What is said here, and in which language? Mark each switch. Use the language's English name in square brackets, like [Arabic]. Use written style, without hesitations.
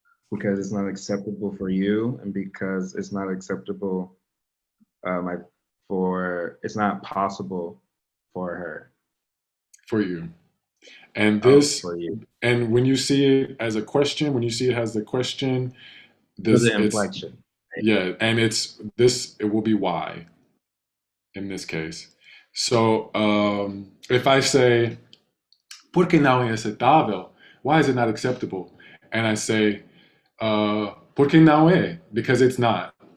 [English] Because it's not acceptable for you, and because it's not acceptable, it's not possible for her. For you. And this, for you. and when you see it as a question, when you see it as the question, This the inflection. Yeah, and it will be why in this case. So if I say, [Spanish] ¿por qué no es aceptable? [English] Why is it not acceptable? And I say, [Spanish] ¿por qué no es? [English] Because it's not.